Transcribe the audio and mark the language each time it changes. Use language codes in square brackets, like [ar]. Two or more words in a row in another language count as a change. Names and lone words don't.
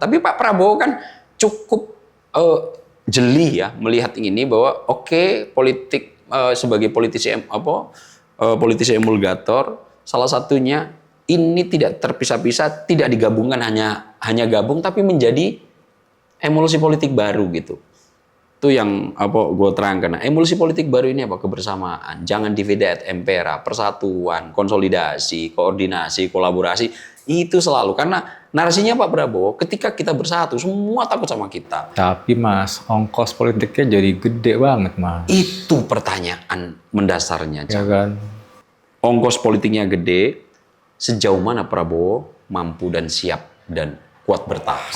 [id] Tapi Pak Prabowo kan cukup jeli ya melihat ini bahwa politik sebagai politisi politisi emulgator, salah satunya ini tidak terpisah-pisah, tidak digabungkan hanya gabung, tapi menjadi emulsi politik baru gitu. Itu yang gue terangkan. Nah, emulsi politik baru ini apa? Kebersamaan. Jangan [la] divide et impera, [id] persatuan, konsolidasi, koordinasi, kolaborasi. Itu selalu. Karena Narasinya Pak Prabowo, ketika kita bersatu, semua takut sama kita. Tapi Mas, ongkos politiknya jadi gede banget Mas. Itu pertanyaan mendasarnya. Ya kan? Ongkos politiknya gede, sejauh mana Prabowo mampu dan siap dan kuat bertahan.